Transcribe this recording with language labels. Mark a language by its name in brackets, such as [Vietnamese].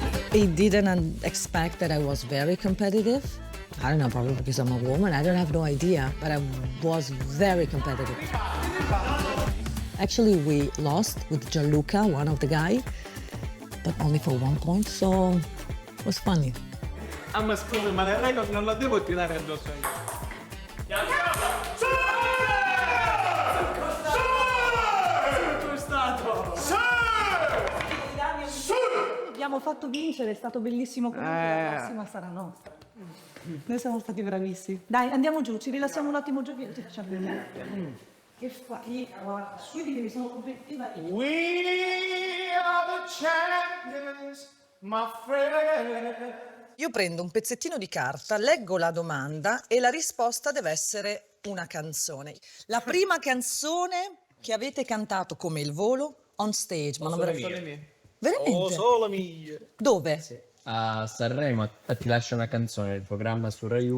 [English] They didn't expect that I was very competitive. I don't know, probably because I'm a woman. I don't have no idea, but I was very competitive. Actually, we lost with Gianluca, one of the guy, but only for 1 point, so it was funny. [Italian] ma scusa, ma lei non la devo tirare addosso io. Abbiamo fatto vincere, è stato bellissimo. La prossima sarà nostra. Noi siamo stati bravissimi. Dai, andiamo giù, ci rilassiamo un attimo giù. Che fatica, io mi sono competitiva io. [English] We are the champions, my friend. [Italian] Io prendo un pezzettino di carta, leggo la domanda e la risposta deve essere una canzone. La prima canzone che avete cantato come il volo [English] on stage, [Italian] ma non veramente. Veramente? Solo mia. Dove? A Sanremo ti lascia una canzone, il programma su Rai 1.